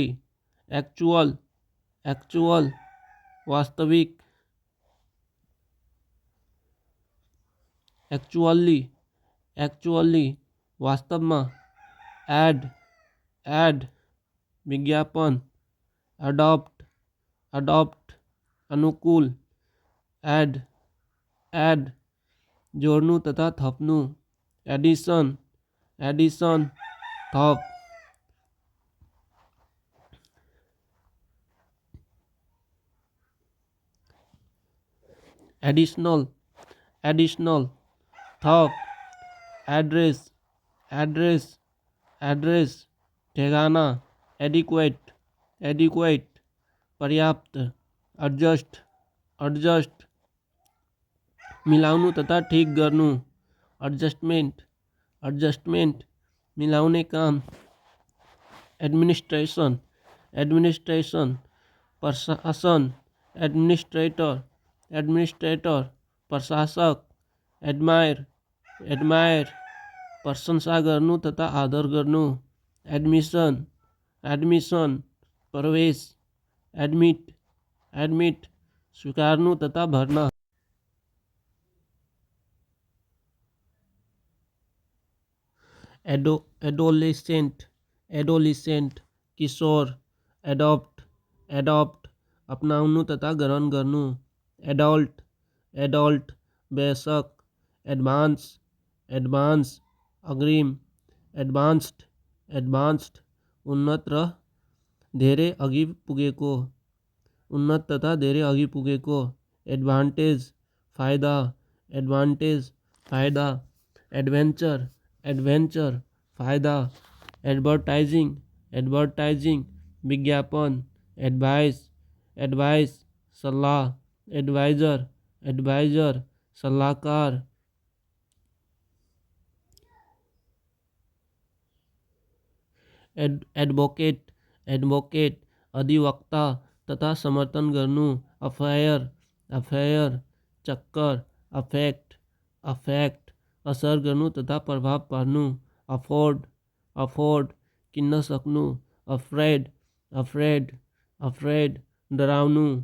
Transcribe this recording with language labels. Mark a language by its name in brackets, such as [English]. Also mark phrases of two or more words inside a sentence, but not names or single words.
[English] actual, actual वास्तविक। actually, actually [Nepali] वास्तव में। [English] ad, ad विज्ञापन। adapt, adapt अनुकूल। add, add [Nepali] जोड्नु तथा थप्नु। [English] addition, addition थप। additional, additional थप। address, address, address ठेगाना। adequate, adequate पर्याप्त। adjust, adjust [Nepali] मिलाउनु तथा ठीक गर्नु। [English] adjustment, adjustment [Nepali] मिलाउने काम। [English] administration, administration प्रशासन। administrator, administrator प्रशासक। admire, admire [Nepali] प्रशंसा गर्नु तथा आदर गर्नु। [English] admission, admission प्रवेश। admit, admit [Nepali] स्वीकार्नु तथा भर्ना। [English] adolescent, adolescent किशोर। adopt, adopt [Nepali] अपनाउनु तथा ग्रहण गर्नु। [English] adult, adult वयस्क। advance, advance अग्रिम। advanced, advanced [Nepali] उन्नत र धेरै अघि पुगेको। उन्नत तथा धेरै अघि पुगेको। एडभान्टेज फाइदा, एडभान्टेज फाइदा। [English] एडभेन्चर, एडवेंचर फायदा, advertising advertising विज्ञापन, advice advice सलाह, adviser adviser सलाहकार, advocate advocate [Nepali] अधिवक्ता तथा समर्थन गर्नु, [English] affair affair [Nepali] चक्कर, [English] affect affect [Nepali] असर गर्नु तथा प्रभाव पार्नु, [English] afford afford [Nepali] किन्न सक्नु, [English] afraid afraid afraid [Nepali] डराउनु,